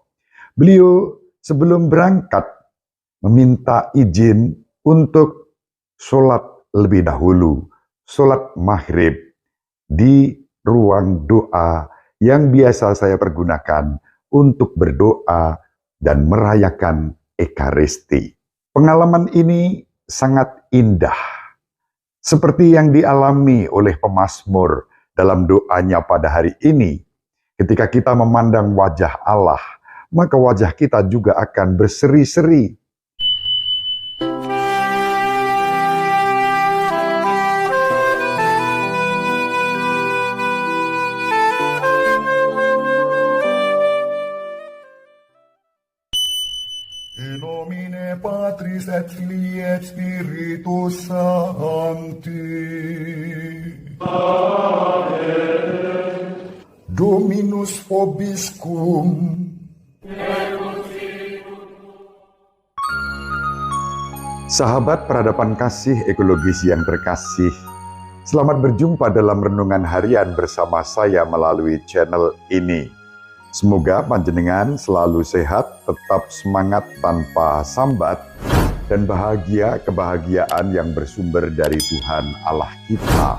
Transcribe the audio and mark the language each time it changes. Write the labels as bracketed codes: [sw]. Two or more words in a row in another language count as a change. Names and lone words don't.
[id] Beliau sebelum berangkat meminta izin untuk sholat lebih dahulu, sholat maghrib di ruang doa yang biasa saya pergunakan untuk berdoa dan merayakan Ekaristi. Pengalaman ini sangat indah, seperti yang dialami oleh pemazmur dalam doanya pada hari ini. Ketika kita memandang wajah Allah, maka wajah kita juga akan berseri-seri. [la] In nomine Patris et Filii et Spiritus Sancti. Amen. Dominus vobiscum. [id] Sahabat peradaban kasih ekologis yang terkasih, selamat berjumpa dalam renungan harian bersama saya melalui channel ini. Semoga panjenengan selalu sehat, tetap semangat tanpa sambat, dan bahagia kebahagiaan yang bersumber dari Tuhan Allah kita.